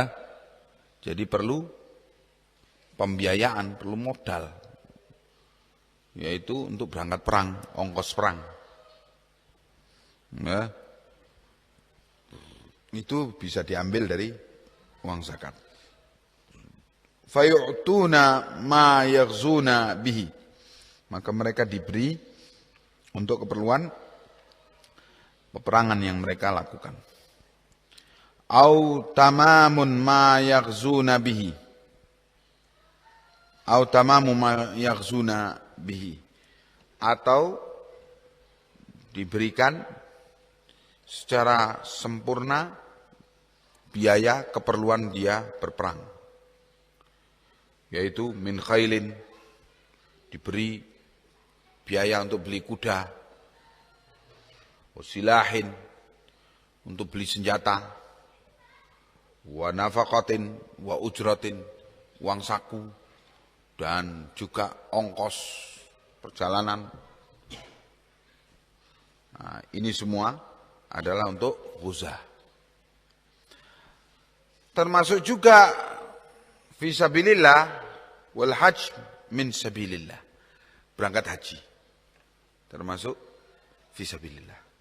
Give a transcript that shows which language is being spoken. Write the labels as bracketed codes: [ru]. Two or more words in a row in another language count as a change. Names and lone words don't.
[id] Jadi perlu pembiayaan, perlu modal, yaitu untuk berangkat perang, ongkos perang, ya. Itu bisa diambil dari uang zakat. [ar] فيعطون ما يغزون به, [id] maka mereka diberi untuk keperluan peperangan yang mereka lakukan. [ar] أو تمام ما يغزون به، أو تمام ما يغزون به, [id] atau diberikan secara sempurna biaya keperluan dia berperang, yaitu [ar] من خيل, [id] diberi biaya untuk beli kuda, wasilahin, untuk beli senjata, [ar] ونفقة وأجرة, [id] uang saku, dan juga ongkos perjalanan. Nah, ini semua adalah untuk ghuzah. Termasuk juga [ar] في سبيل الله والحج من سبيل الله, [id] berangkat haji termasuk fisabilillah.